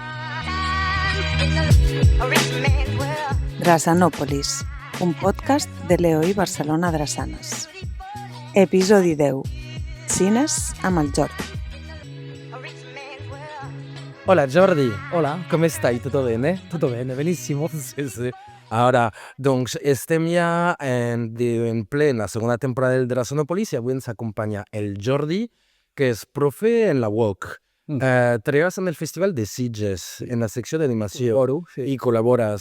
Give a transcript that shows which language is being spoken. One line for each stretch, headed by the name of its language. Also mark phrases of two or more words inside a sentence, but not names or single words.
Catalan: Drassanòpolis, un podcast de l'EOI Barcelona Drassanes. Episodi 10. Cines amb el Jordi. Hola Jordi, Hola.
Italian: come stai? Tutto bene? Tutto bene, benissimo.
Catalan: Sí, sí. Ara, doncs, estem ja en plena segona temporada del Drassanòpolis i avui ens acompanya el Jordi, que és profe en la UOC. Treballes en el Festival de Sitges, en la secció d'animació, Oro, sí. i col·labores.